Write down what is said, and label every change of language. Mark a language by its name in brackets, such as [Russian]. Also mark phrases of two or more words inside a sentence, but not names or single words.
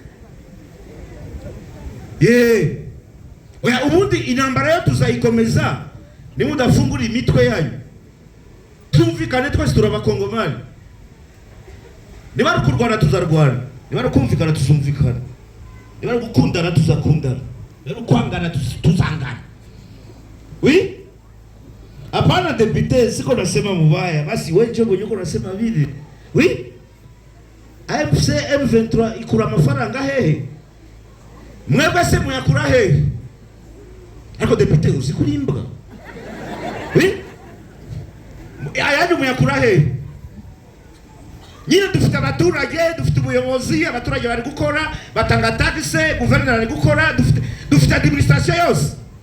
[Kinyarwanda] Oya, ubundi intambara yo tuzayikomeza nimudafungura imitwe yanyu. Tumvikane twese turabakongomani. Niba rukurwana tuzarwana, niba rukumvikana tuzumvikana, niba rukundana tuzakundana, niba rukwangana tuzangana. Oui? [Swahili] Hapana député, siko nasema mubaya, basi wewe ndio uko nasema vile. [Kinyarwanda] Oui? AFC M23 ikura amafaranga hehe? Mwebwe se muyakura hehe? Ariko député uzikurimba. Oui? Ayandi muyakura hehe? Nyine dufite abaturage, dufite ubuyobozi, abaturage bari gukora, batanga taxe, guverineri ari gukora, dufite administration yose.